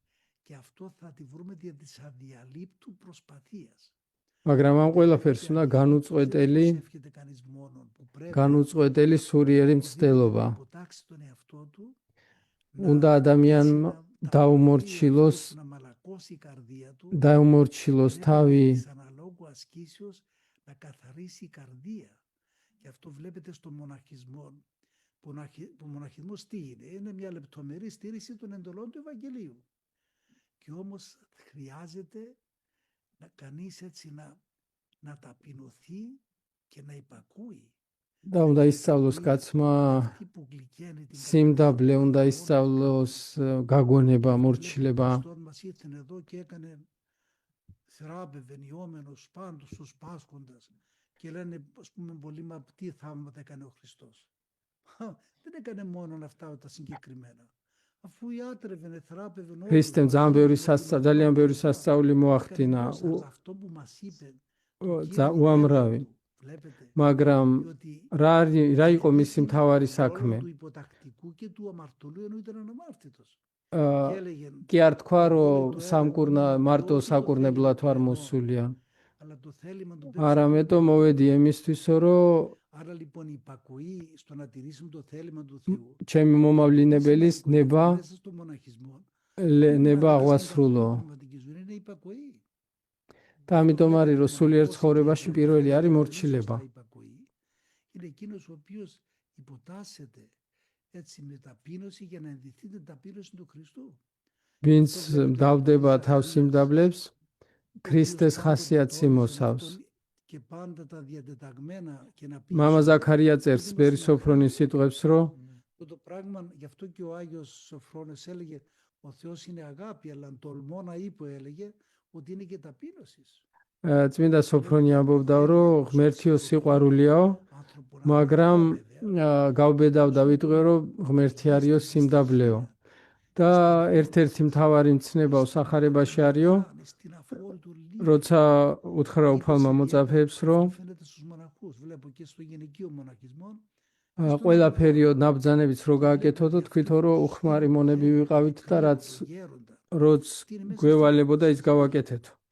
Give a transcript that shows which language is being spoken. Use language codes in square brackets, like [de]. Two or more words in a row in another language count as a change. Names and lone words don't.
[ka] მაგრამ ამ ყველაფერს უნდა განუწყვეტელი სულიერი მცდელობა. უნდა ადამიანმა დაუმორჩილოს თავი [el] να καθαρίσει η καρδία. Γι' αυτό βλέπετε στο μοναχισμό, που ο μοναχισμός τι είναι? Είναι μια λεπτομερή στήριξη των εντολών του Ευαγγελίου. Και όμως χρειάζεται να κανείς έτσι να ταπεινωθεί και να υπακούει. [ka] და უნდა ისწავლოს კაცმა სიმდაბლე, უნდა ისწავლოს გაგონება, მორჩილება. [el] Θεράπευεν ιόμενος πάντως στους πάσχοντας και λένε, ας πούμε, πολλοί, μα τι θαύματα έκανε ο Χριστός? Δεν έκανε μόνο αυτά τα συγκεκριμένα. Αφού ιάτρευεν, θεράπευεν όλους. [ka] Χριστემ ძალიან ბევრი სასწაული მოახდინა. [el] Αυτό που μας είπε [ka] უამრავი. მაგრამ რა იყო მისი მთავარი საქმე? კი არ თქვა, რომ მარტო საკურნებლად ვარ მოსულია. არამედ მოვედი იმისთვისო, რომ ჩემი მომავლინებელის ნება აღვასრულო. და ამიტომ არის, რომ სულიერ ცხოვრებაში პირველი არის მორჩილება. [el] Είναι εκείνος ο οποίος υποτάσσεται έτσι με ταπείνωση για να ενδυθεί την ταπείνωση του Χριστού. [ka] ვინც მდავდება თავს სიმდაბლებს, ქრისტეს ხასიათს იმოსავს. [el] Και πάντα τα διατεταγμένα και να πει. [ka] მამა ზაქარია წერს ბერი სოფრონის სიტყვებს, რომ [el] το πράγμα, γι' αυτό και ο Άγιος Σοφρόνης έλεγε ο Θεός είναι αγάπη, αλλά τολμώ να είπε, έλεγε ότι είναι και ταπείνωση. [ka] წმინდა სოფრონი ამბობდა, რომ ღმერთიო სიყვარულიაო, მაგრამ გავბედავ და ვიტყვე, რომ ღმერთი არისო სიმდაბლეო. და ერთ-ერთი მთავარი მცნება სახარებაში არისო, როცა უთხრა უფალმა მოწაფეებს, რომ ყველაფერიო ნაბრძანებიც რო გააკეთოთ, თქვითო, რომ უხმარი მონები ვიყავით და რაც გვევალებოდა ის გავაკეთეთ.